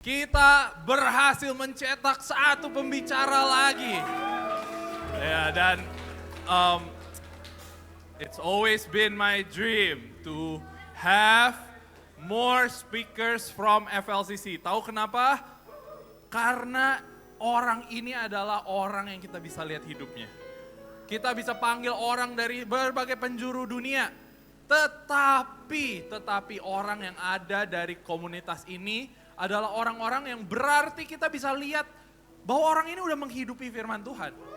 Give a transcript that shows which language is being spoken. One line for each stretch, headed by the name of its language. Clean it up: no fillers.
Indonesian: Kita berhasil mencetak satu pembicara lagi. Ya, dan
English: it's always been my dream to have more speakers from FLCC.
Indonesian: Tahu kenapa? Karena orang ini adalah orang yang kita bisa lihat hidupnya. Kita bisa panggil orang dari berbagai penjuru dunia. Tetapi orang yang ada dari komunitas ini adalah orang-orang yang berarti kita bisa lihat bahwa orang ini udah menghidupi firman Tuhan.